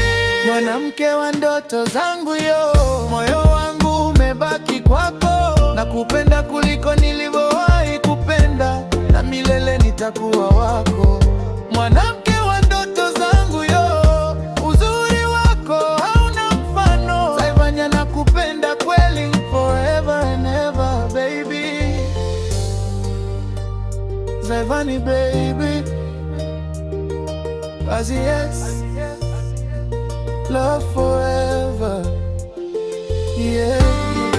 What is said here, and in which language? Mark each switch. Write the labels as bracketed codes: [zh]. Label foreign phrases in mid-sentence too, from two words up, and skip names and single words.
[sw] Mwanamke wa ndoto zangu yo, moyo wangu umebaki kwako. Nakupenda kuliko nilivyowahi kupenda, na milele nitakuwa wako. Mwanamke wa ndoto zangu yo, uzuri wako hauna mfano. Zayvanny nakupenda kweli, [en] forever and ever baby. Zayvanny baby, as yes, love forever, yeah.